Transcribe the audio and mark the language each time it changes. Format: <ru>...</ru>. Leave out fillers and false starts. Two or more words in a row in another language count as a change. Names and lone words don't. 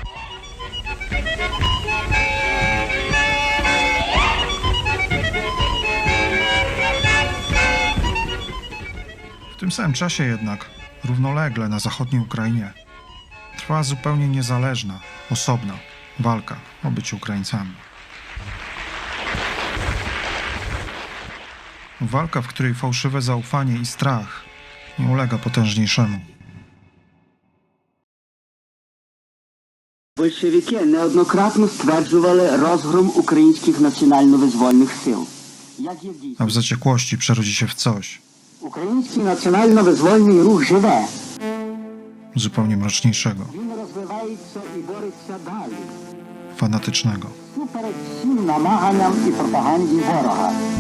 <pl>W tym samym czasie jednak, równolegle na zachodniej Ukrainie, trwała zupełnie niezależna, osobna walka o bycie Ukraińcami. Walka, w której fałszywe zaufanie i strach nie ulega potężniejszemu.</pl> <uk>Большевики неоднократно стверджували розгром українських національно-визвольних сил.</uk> <pl>A w zaciekłości przerodzi się w coś</pl> <uk>Український національно-визвольний рух живе.</uk> <pl>zupełnie mroczniejszego,</pl> <uk>Він розвивається і бореться далі.</uk> <pl>fanatycznego.</pl> <uk>Супереч всім намаганням і пропаганді ворога.</uk>